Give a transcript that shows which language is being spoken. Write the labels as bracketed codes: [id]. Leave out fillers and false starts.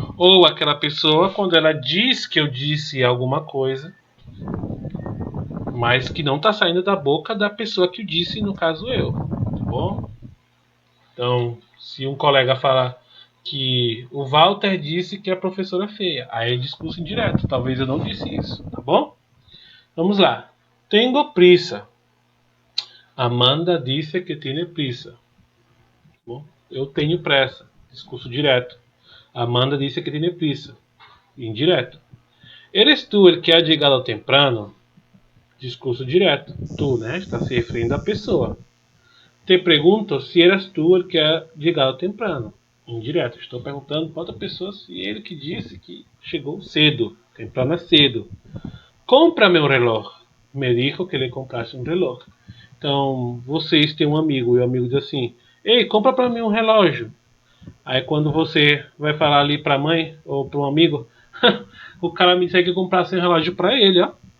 [pt] Ou aquela pessoa, quando ela diz que eu disse alguma coisa, mas que não está saindo da boca da pessoa que o disse, no caso eu, tá bom? Então, se um colega falar que o Walter disse que a professora é feia, aí é discurso indireto, talvez eu não disse isso, tá bom? Vamos lá. [es] Tengo prisa. [pt] Amanda disse que [es] tiene prisa. [pt] Bom, eu tenho pressa. Discurso direto. Amanda disse que [es] tiene prisa. Indireto. Eres tú el que ha llegado temprano? [pt] Discurso direto. [es] Tu, né? [pt] Está se referindo à pessoa. Te pergunto se [es] eras tu el que ha llegado temprano. [pt] Indireto. Estou perguntando para outra pessoa se ele que disse que chegou cedo. Temprano é cedo. Compra-me um relógio. [es] Me dijo que [pt] lhe comprasse um relógio. Então, vocês têm um amigo e o amigo diz assim: ei, compra para mim um relógio. Aí quando você vai falar ali para a mãe ou para um amigo, o cara me disse que comprasse um relógio para ele, ó.